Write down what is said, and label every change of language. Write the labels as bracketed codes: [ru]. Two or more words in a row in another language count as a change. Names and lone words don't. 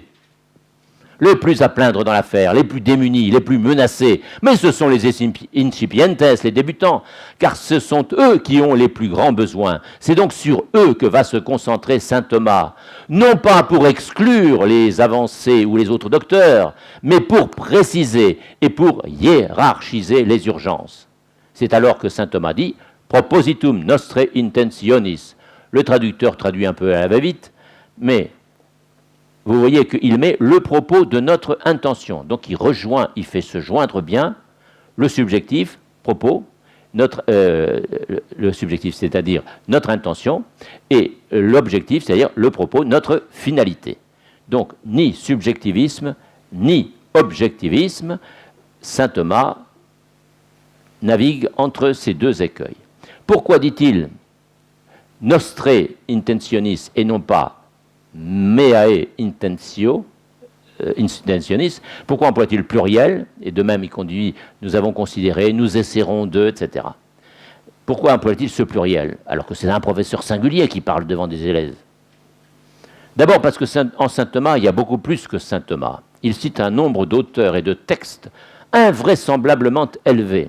[fr] Les plus à plaindre dans l'affaire, les plus démunis, les plus menacés, mais ce sont les incipientes, les débutants, car ce sont eux qui ont les plus grands besoins. C'est donc sur eux que va se concentrer saint Thomas, non pas pour exclure les avancés ou les autres docteurs, mais pour préciser et pour hiérarchiser les urgences. C'est alors que saint Thomas dit « [la] Propositum nostre intentionis ». [fr] Le traducteur traduit un peu à la va-vite, mais vous voyez qu'il met le propos de notre intention. Donc il fait se joindre bien le subjectif, propos, le subjectif, c'est-à-dire notre intention, et l'objectif, c'est-à-dire le propos, notre finalité. Donc ni subjectivisme, ni objectivisme, saint Thomas navigue entre ces deux écueils. Pourquoi dit-il [la] nostre intentionis [fr] et non pas [la] meae intentionis? [fr] Pourquoi emploie-t-il le pluriel? Et de même, il conduit nous avons considéré, nous essaierons de, etc. Pourquoi emploie-t-il ce pluriel alors que c'est un professeur singulier qui parle devant des élèves? D'abord parce que en saint Thomas, il y a beaucoup plus que saint Thomas. Il cite un nombre d'auteurs et de textes invraisemblablement élevés.